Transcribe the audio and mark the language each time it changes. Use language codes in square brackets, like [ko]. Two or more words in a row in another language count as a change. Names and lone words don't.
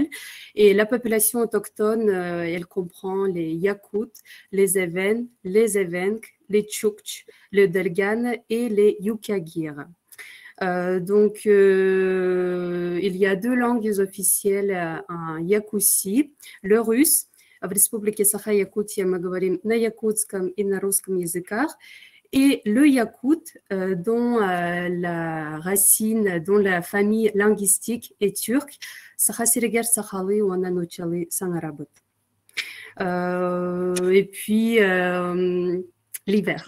[fr] Et la population autochtone, elle comprend les Yakoutes, les Even, les Evenks, les Tchoukts, les Delgan et les Yukagir. Donc, il y a 2 langues officielles en Yakoussi, le russe. [ru] В Республике Саха-Якутия мы говорим на якутском и на русском языках. [fr] Et le yakout, dont la racine, dont la famille linguistique est turque, Saha-Siriger Sahali ou Ananuchali Sangarabut. Et puis, l'hiver.